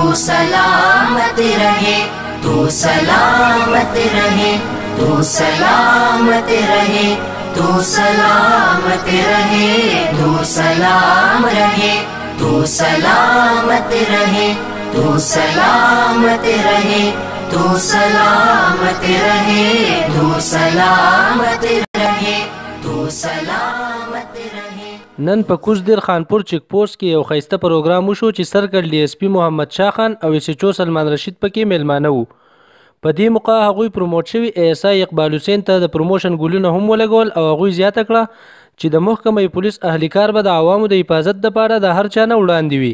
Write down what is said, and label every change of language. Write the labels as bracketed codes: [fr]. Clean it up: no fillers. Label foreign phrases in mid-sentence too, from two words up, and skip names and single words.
[hi] सलामत रहे, तू सलामत रहे, तू सलामत रहे, तू सलामत रहे, तू सलाम रहे, तू सलामत रहे, तू सलामत रहे, तू सलामत रहे, तू सलामत रहे, तू सलामत रहे। [ps] نن په کوزدیر خانپور چیک پوسټ کې یو ښایسته پروګرام وشو چې سرکړ ډي اس پي محمد شاه خان او ایس ایچ او سلمان رشید پکې میلمانه وو. په دې موقع هغوی پروموټ شوي اے اس آی اقبال حسین ته د پروموشن ګلونه هم ولګول او هغوی زیاته کړه چې د محکمه پولیس اهلیکار به د عوامو د حفاظت دپاره د هر چا نه وړاندې وي.